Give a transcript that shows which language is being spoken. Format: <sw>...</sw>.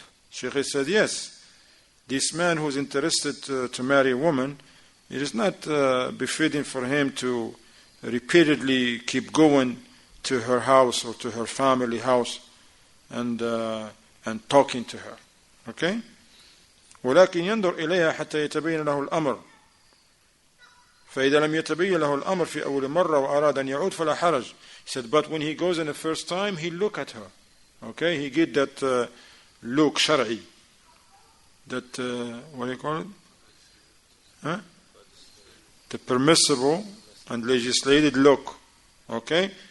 <en>Sheikh said, yes, this man who is interested to marry a woman, it is not befitting for him to repeatedly keep going to her house or to her family house and talking to her. Okay?</en> <ar>ولكن ينظر إليها حتى يتبين له الأمر. فإذا لم يتبين له الأمر في أول مرة وأراد أن يعود فلا حرج.</ar> <en>He said, but when he goes in the first time, he look at her. Okay? He get that look شرعي. That, what do you call it? Huh? The permissible and legislated look. Okay?</en>